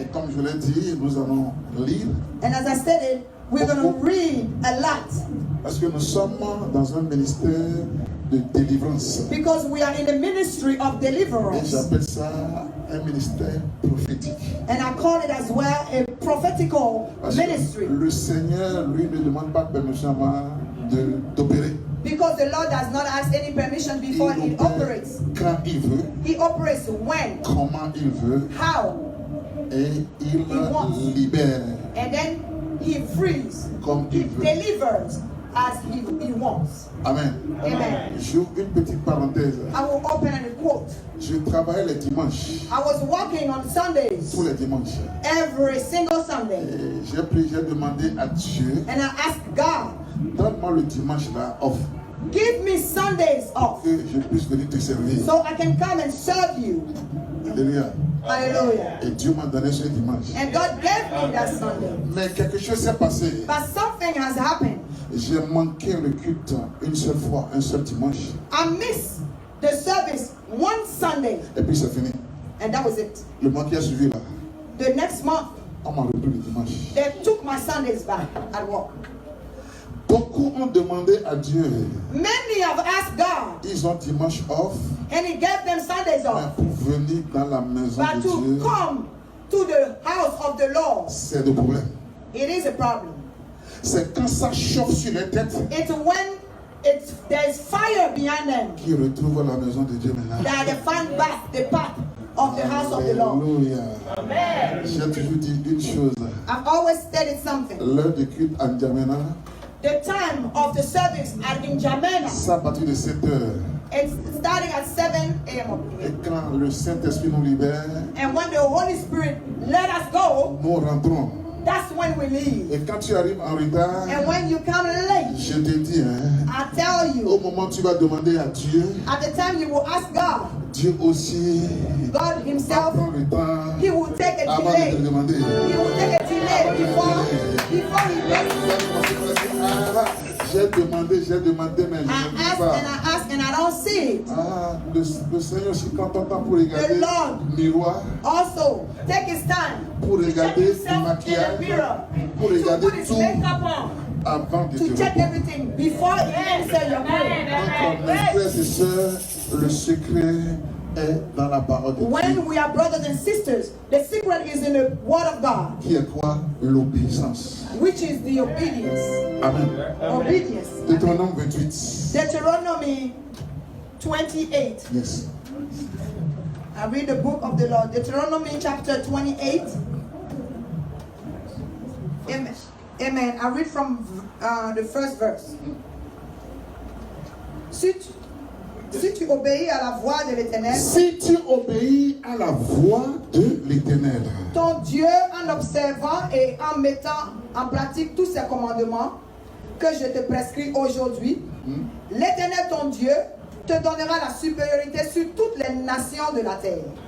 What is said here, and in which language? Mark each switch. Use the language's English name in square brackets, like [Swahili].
[French] Et comme je l'ai dit, nous allons lire [English] And as I stated, we're going to read a lot [French] parce que nous sommes dans un ministère de délivrance. [English] because we are in the ministry of [French] Et [English] deliverance. [French] j'appelle ça un ministère prophétique. [English] And I call it as well a prophetical [French] Parce que [English] ministry. [French] le Seigneur, lui, ne demande pas permission d'opérer. [English] Because the Lord does not ask any permission before He [French] opère [English] operates. [French] quand il veut, [English] He operates when, [French] comment il veut, [English] how, [French] et il [English] wants. [French] libère [English] and then He frees. [French] comme [English] He [French] il veut. [English] delivers as He wants. [French] Amen. [English] Amen. [French] J'ouvre une petite parenthèse. [English] I will open and quote. [French] Je travaillais les dimanches, [English] I was working on Sundays, [French] tous les dimanches. [English] every single Sunday, [French] Et j'ai demandé à Dieu, [English] and I asked God, [French] donne-moi le dimanche là off, [English] give me Sundays off [French] que je puisse venir te servir. [English] so I can come and serve you. [French] Alléluia. [English] Hallelujah. [French] Et Dieu m'a donné ce dimanche. [English] And God gave me that Sunday. [French] Mais quelque chose s'est passé. [English] But something has happened. [French] J'ai manqué le culte une seule fois, un seul dimanche. [English] I missed the service one Sunday, [French] Et puis c'est fini. [English] and that was it. [French] Le mois qui a suivi là, [English] The next month, [French] on m'a repris le dimanche. [English] they took my Sundays back at work. [French] Beaucoup ont demandé à Dieu. [English] Many have asked God, [French] Ils ont dimanche off, [English] and He gave them Sundays [French] mais [English] off. [French] pour venir dans la maison [English] But [French] de [English] to [French] Dieu, [English] come to the house of the Lord, [French] c'est le problème. [English] it is a problem. [French] C'est quand ça chauffe sur les têtes [English] It's when there's fire behind them [French] qu'ils retrouvent la maison de Dieu maintenant. [English] that they find back the path of the house of the Lord. [French] Alléluia. [English] Amen. [French] J'ai toujours dit une chose. [English] I've always stated something. [French] L'heure de culte en Djamena, [English] The time of the service in Jamena, [French] c'est à partir de 7 heures. [English] it's starting at 7 a.m. [French] Et quand le Saint-Esprit nous libère, [English] And when the Holy Spirit let us go, [French] nous rentrons. [English] that's when we leave. [French] Et quand tu arrives en retard, [English] And when you come late, [French] je te dis, hein, [English] I tell [French] au [English] you, [French] moment où tu vas demander à Dieu, [English] at the time you will ask God, [French] Dieu aussi [English] God [French] va [English] Himself, [French] prendre le temps [English] He will take a [French] avant de te [English] delay. [French] demander. [English] He will take a delay before He blesses you. [French] J'ai demandé, mais je [English] I [French] ne [English] ask [French] vis pas. [English] and I ask and I don't see it. [French] Ah, le Seigneur aussi, quand on tend pour regarder [English] The Lord [French] le miroir, [English] also take His time [French] pour [English] to check [French] regarder le [English] himself in the [French] maquillage, [English] mirror, [French] pour [English] to [French] regarder [English] put his [French] tout [English] makeup on, [French] avant de te [English] to check [French] répondre. [English] everything before He answers your prayer. [French] Donc, mes frères et sœurs, le secret est dans la parole de Dieu. [English] When we are brothers and sisters, the secret is in the Word of God, [French] Qui est quoi? L'obéissance. [English] which is the obedience. Amen. Obedience. [French] Deutéronome 28. [English] Deuteronomy 28. Yes. I read the book of the Lord. Deuteronomy chapter 28. Amen. Amen. I read from the first verse. [French] Si tu obéis à la voix de l'Éternel, Si tu obéis à la voix de l'Éternel, ton Dieu, en observant et en mettant en pratique tous ses commandements que je te prescris aujourd'hui, l'Éternel ton Dieu te donnera la supériorité sur toutes les nations de la terre.